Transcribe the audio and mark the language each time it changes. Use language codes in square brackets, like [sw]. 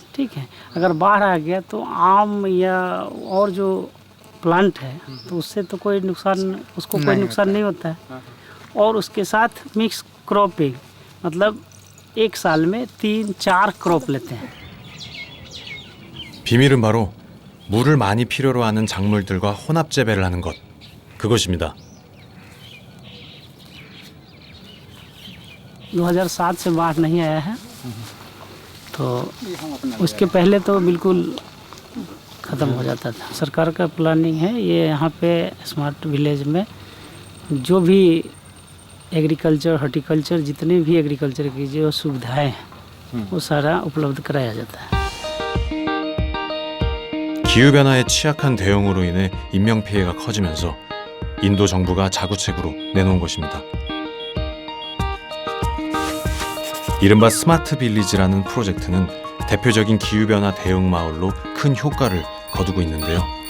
[hi] ठीक है, अगर बाढ़ आ गया तो आम या और जो प्लांट है तो उससे तो कोई नुकसान, उसको कोई नुकसान नहीं होता है. और उसके साथ मिक्स क्रॉपिंग, मतलब एक साल में 3-4 क्रॉप लेते हैं. [ko] 비밀은 바로 물을 많이 필요로 하는 작물들과 혼합 재배를 하는 것, 그것입니다. [hi] 2007 से बाढ़ नहीं आया है, तो उसके पहले तो बिल्कुल ख़त्म हो जाता था. सरकार का प्लानिंग है ये यहाँ पे स्मार्ट विलेज में जो भी एग्रीकल्चर, हॉर्टिकल्चर, जितने भी एग्रीकल्चर की जो सुविधाएं हैं वो सारा उपलब्ध कराया जाता है. [ko] 기후변화에 취약한 대응으로 인해 인명피해가 커지면서 인도 정부가 자구책으로 내놓은 것입니다. 이른바 스마트 빌리지라는 프로젝트는 대표적인 기후변화 대응 마을로 큰 효과를 거두고 있는데요.